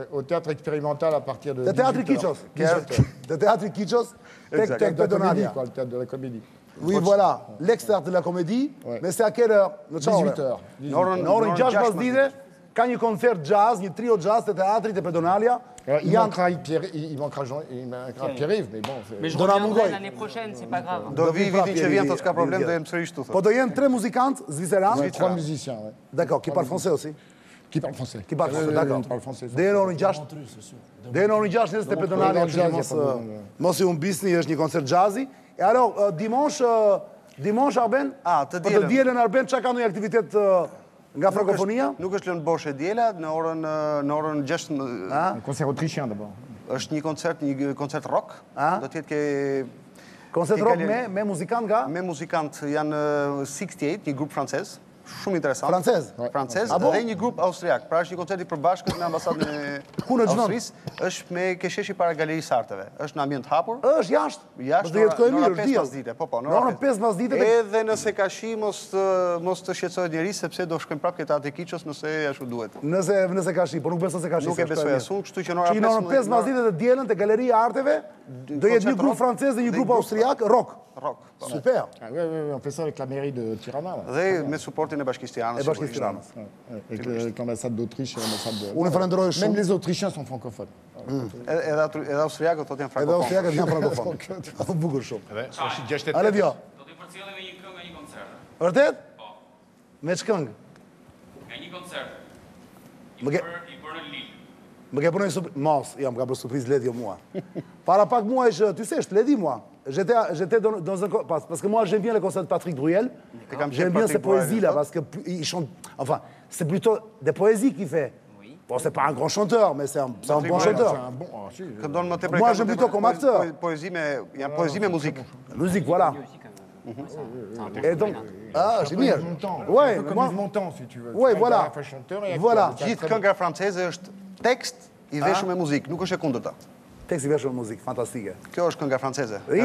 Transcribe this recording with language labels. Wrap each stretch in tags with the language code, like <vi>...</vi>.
<fr>Au théâtre expérimental à partir de...</fr> <sq>Te teatri Kiços. Te teatri Kiços, tek Pedonalia.</sq> <fr>Le théâtre de la comédie. Oui, voilà, l'extérieur de la comédie, mais c'est à quelle heure?</fr> <sq>Në 18h. Në orën 6 pasdite, ka një koncert jazz, një trio jazz të teatrit e Pedonalia.</sq> <fr>Il manquera Pierre-Yves, mais bon... Mais je reviendrai l'année prochaine, c'est pas grave.</fr> <sq>Do vi vitin që vjen, thotë s'ka problem, do jem sërish tu, thotë. Po do jenë 3 muzikantë zviceran?</sq> <fr>3 musiciens, oui. D'accord, qui parlent français aussi? Qui parle français. Qui parle français, d'accord.</fr> <sq>Deri në orën 6. Deri në orën 6 nesër te Pedonalia, mos i humbisni, është një koncert jazzi.</sq> <fr>E alors, dimanche Arben?</fr> <sq>Të dielën Arben, çka ka ndonjë aktivitet nga frankofonia? Nuk është lënë bosh e diela, në orën 6.</sq> <fr>Un concert autrichien d'abord.</fr> <sq>Është një koncert rock. Do të jetë ke koncert rock me muzikant nga? Me muzikant janë 68, një grup francez. shumë interesant. Francez? Dhe një grup austriak. Pra është një koncert i përbashkët me ambasadën e Austrisë. Është me Kesheshi para Galerisë Arteve. Është në ambient hapur. Është jashtë. Në orën 5 pas dite. Në orën 5 pas dite. Edhe nëse ka shi, mos të shqetësohet njeri, sepse do shkojmë prapë këta te Kiços nëse ashtu duhet. Nëse ka shi, por nuk besoj se ka shi. Nuk e besoj asun, kështu që në orën 5 pas dite të dielën te Galeria e Arteve, do jetë një grup francez dhe një grup austriak, rock. Super.</sq> <fr>On fait ça avec la mairie de Tirana.</fr> <sq>Dhe me supportin e Bashkisë Tiranës.</sq> <fr>Avec l'ambassade d'Autriche et l'ambassade de...</fr> <sq>Unë falenderoj shumë.</sq> <fr>Même les Autrichiens sont francophones.</fr> <sq>Edhe austriakët thotë janë Edhe frankofonë. austriakët janë frankofonë. Bukur shumë. Ale dio. Do t'i përcjellë me një këngë nga një koncert. Vërtet? Me ç'këngë? Nga një koncert. I Më ke- bërë në Lille. Më ke punoj surprizë. Mos, jam ka bërë surprizë Ledi mua. Para pak muajsh,</sq> <fr>ty sais, Ledi moi. J'étais dans un... Parce que moi, j'aime bien les concerts de Patrick Bruel. J'aime bien ses poésies-là, parce qu'il chante... Enfin, c'est plutôt des poésies qu'il fait. Bon, c'est pas un grand chanteur, mais c'est un bon chanteur. Moi, j'aime plutôt comme acteur.</fr> <sq>Poésie me muzikë.</sq> <fr>Musique, voilà. Et donc... Ah, c'est bien. Ouais, Comme Yves Montand, si tu veux. Ouais, voilà. Voilà.</fr> <sq>Gjithë kënga franceze është tekst i veshur me muzikë, nuk është e kundërta. Tekst i veshur me muzikë, fantastike. Kjo është kënga franceze.</sq>